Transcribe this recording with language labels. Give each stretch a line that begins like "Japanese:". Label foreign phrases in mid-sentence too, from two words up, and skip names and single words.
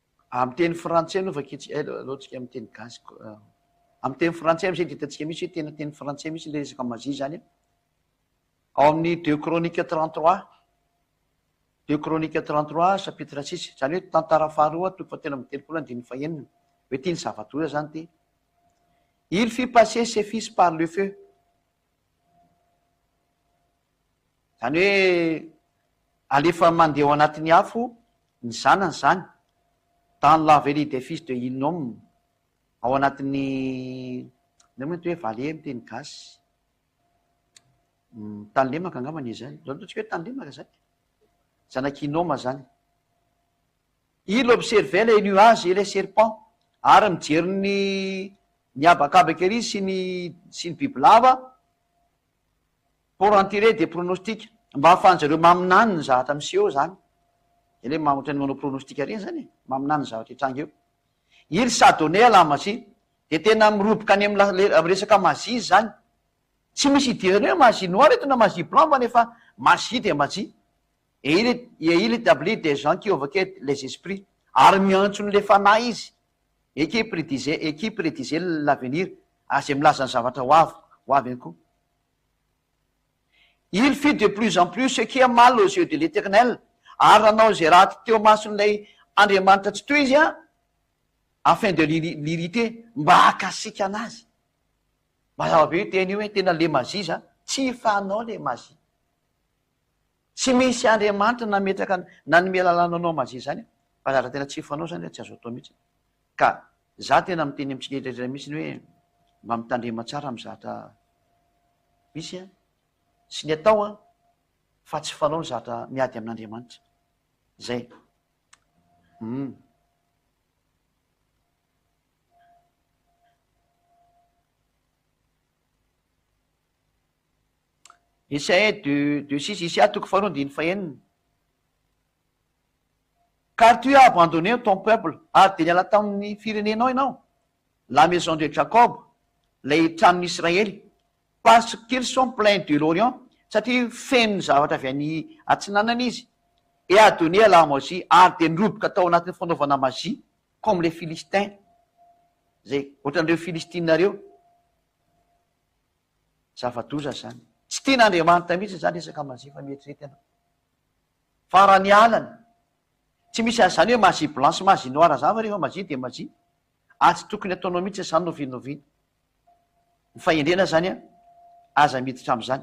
Malagasy: amin'ny teny frantsay loatsika amin'ny teny gasy amin'ny teny frantsay am'zay de hitantsika misy hoe tena teny frantsay misy le resaka mazy zany ao amin'ny 2 Chroniques 33 2 Chroniques 33 chapitre 6 zany hoe tantara faharoa toko fatelo amby telopolo andiny fahenina hoe tia ny zava-doza zany ty.
French: Il fit passer ses fils par le feu,
Malagasy: zany hoe alefa mandeha ao anatin'ny afo ny zanany zany
French: dans la vallée des fils de Hinnom
Malagasy: ao anatin'ny namety hoe vale miteny gasy tany lemaka angambany izy zany tsika hoe tany lemaka zany zanaky Hinnom zany.
French: Il observait les nuages et les serpents
Malagasy: ary mijery ny abakabaka ery sy ny bibilava
French: pour en tirer des pronostics
Malagasy: mba hahafahanjareo maminany ny zavatra miseho zany ele mamotra ny manao pronostika reny zany maminany ny zavatra hitranga eo.
French: Il s'adonnait à la magie de
Malagasy: tena miroboka any amin'ny resaka magie zany tsy misy idirany hoe
French: magie noire
Malagasy: eto na
French: magie blanc
Malagasy: fa nefa
French: magie de magie et il établit des gens qui évoquaient les esprits
Malagasy: ary miantso ny le fanahy izy
French: et qui prédisait l'avenir
Malagasy: azay milaza ny zavatra ho avy ihany koa.
French: Il fit de plus en plus ce qui est mal aux yeux de l'Éternel
Malagasy: ary nanao zay raha teo mason'ilay Andriamanitra tsy toy izy
French: afin de l'irriter
Malagasy: mba hakasika anazy. Mazava be teny io hoe tena le magie za tsy fanao le magie tsy misy Andriamanitra nametraka nanome lalàna anao magie zany fa zavatra tena tsy fanao zany tsy azo atao mihitsy. Ka za tena miteny amitsika mihitsy hoe mba mitandrema tsara amy zavatra misy sy ny atao fa tsy fanao ny zavatra miady amin'Andriamanitra zay. Isaïe de 6 ici toko faharoa andiny fahenina.
French: Car tu as abandonné ton peuple
Malagasy: ary de niala tamin'ny firenenao ianao
French: la maison de Jacob
Malagasy: lay tranon'Israely
French: parce qu'ils sont pleins de l'Orient
Malagasy: satria feno ny zavatra avy any atsinanana izy
French: et a donné à la magie
Malagasy: ary de niroboka tao anatin'ny fanaovana magie
French: comme les Philistins
Malagasy: zay ohatran'ireo Filistinareo zava-doza zany tsy tian'Andriamanitra mihitsy zany resaka magie fa mieritreretana fa raha ny alana tsy misy azy zany hoe
French: magie blanche magie noire
Malagasy: zany fa rehefa
French: magie de magie
Malagasy: ary tsy tokony ataonao mihitsy zany novinoviana ny fahendrena zany aza miditra am'zany.